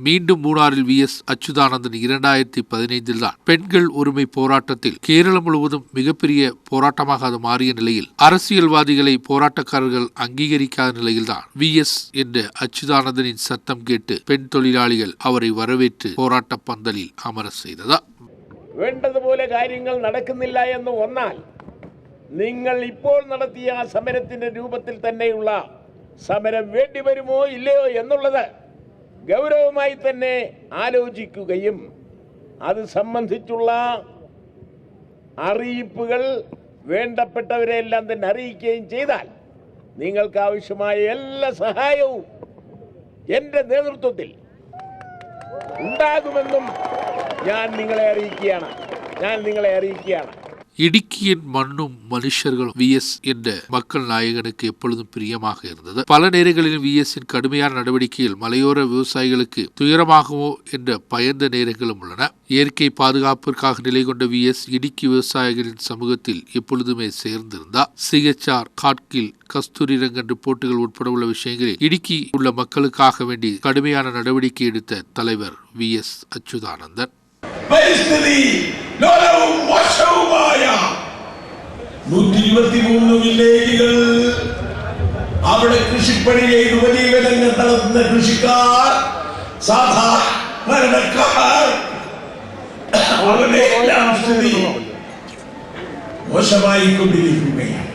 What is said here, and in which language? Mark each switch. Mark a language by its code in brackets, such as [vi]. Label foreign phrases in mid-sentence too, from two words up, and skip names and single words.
[ta] மீண்டும் மூணாறில் VS அச்சுதானந்தன் 2015 தான் பெண்கள் உரிமை போராட்டத்தில் கேரளம் முழுவதும் மிகப்பெரிய போராட்டமாக அது மாறிய நிலையில் அரசியல்வாதிகளை போராட்டக்காரர்கள் அங்கீகரிக்காத நிலையில்தான் VS என்ற அச்சுதானந்தனின் சத்தம் கேட்டு பெண் தொழிலாளிகள் அவரை வரவேற்று போராட்ட பந்தலில் அமர செய்ததா. [ml] വേണ്ടതുപോലെ കാര്യങ്ങൾ നടക്കുന്നില്ല എന്ന് വന്നാൽ നിങ്ങൾ ഇപ്പോൾ നടത്തിയ സമരത്തിന്റെ രൂപത്തിൽ തന്നെയുള്ള സമരം വേണ്ടി വരുമോ ഇല്ലയോ എന്നുള്ളത് ഗൗരവമായി തന്നെ ആലോചിക്കുകയും അത് സംബന്ധിച്ചുള്ള അറിയിപ്പുകൾ വേണ്ടപ്പെട്ടവരെല്ലാം തന്നെ അറിയിക്കുകയും ചെയ്താൽ നിങ്ങൾക്ക് ആവശ്യമായ എല്ലാ സഹായവും എൻ്റെ നേതൃത്വത്തിൽ ഉണ്ടാകുമെന്നും ഞാൻ നിങ്ങളെ അറിയിക്കുകയാണ്. [ta] இடுக்கியின் மண்ணும் மனுஷர்களும் VS என்ற மக்கள் நாயகனுக்கு எப்பொழுதும் பிரியமாக இருந்தது. பல நேரங்களில் VSஇன் கடுமையான நடவடிக்கையில் மலையோர விவசாயிகளுக்கு துயரமாகவோ என்ற பயந்த நேரங்களும் உள்ளன. இயற்கை பாதுகாப்பிற்காக நிலை கொண்ட VS இடுக்கி விவசாயிகளின் சமூகத்தில் எப்பொழுதுமே சேர்ந்திருந்தார். CHR, காட்கில், கஸ்தூரி ரங்கன்று போட்டிகள் உட்பட உள்ள விஷயங்களில் இடுக்கி உள்ள மக்களுக்காக வேண்டி கடுமையான நடவடிக்கை எடுத்த தலைவர் VS അച്യുതാനന്ദൻ. [ml] 123 വില്ലേജുകൾ അവിടെ കൃഷിപ്പണി ചെയ്ത് വലിയ വിലങ്ങൾ നടത്തുന്ന കൃഷിക്കാർ, സാധാരണക്കാർ, അവരുടെ എല്ലാം സ്ഥിതി മോശമായിക്കൊണ്ടിരിക്കുകയാണ്.